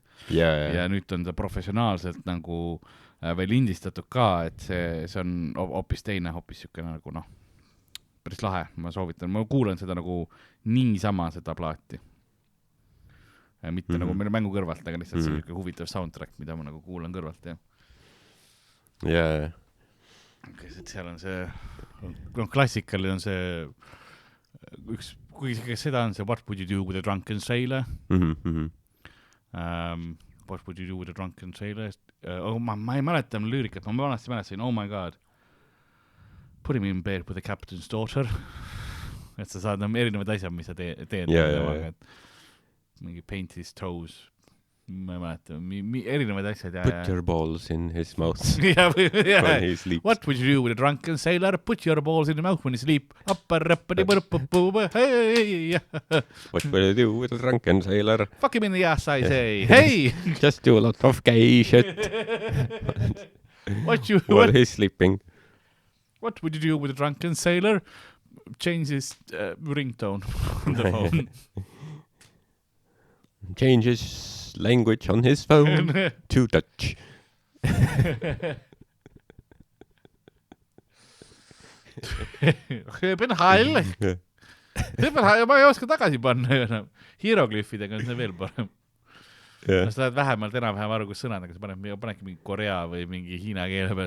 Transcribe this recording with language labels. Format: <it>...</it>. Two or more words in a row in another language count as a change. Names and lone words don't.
<et>Ja nüüd on ta professionaalselt nagu veel lindistatud ka, et see on hoopis teine, hoopis siukene nagu noh, päris lahe, ma soovitan, ma kuulan seda nagu niisama seda plaati. Mitte nagu meil mängu kõrvalt, aga lihtsalt see huvitav soundtrack, mida ma nagu kuulan kõrvalt, jah. Seal on see, klassikali on see üks, kui seda on see</et> <en>What would you do with a drunken sailor? What would you do with a drunken sailor?</en> <et>Ma ei mäleta lüürikat, ma vanasti mäletasin,</et> <en>oh my god, put him in bed with the captain's daughter.</en> <et>Et sa saad erinevad asjad, mis sa teed.</et> <en>Mingi paint his toes,</en> <et>ma ei mäleta, erinevad asjad.</et> <en>Put your balls in his mouth when he sleeps. What would you do with a drunken sailor? Put your balls in the mouth when he sleeps. What would you do with a drunken sailor? Fuck him in the ass, I say. Hey! Just do a lot of gay shit. While he's sleeping. What would you do with a drunken sailor? Change his ringtone on the phone. Changes language on his phone to Dutch.</en> <et>Pean hall. Ma ei oska tagasi panna. Hieroglüüfidega on see veel parem. Sa saad vähemalt enam-vähem aru, kus sõnad, aga sa panedki mingi korea või mingi hiina keele peale.</et>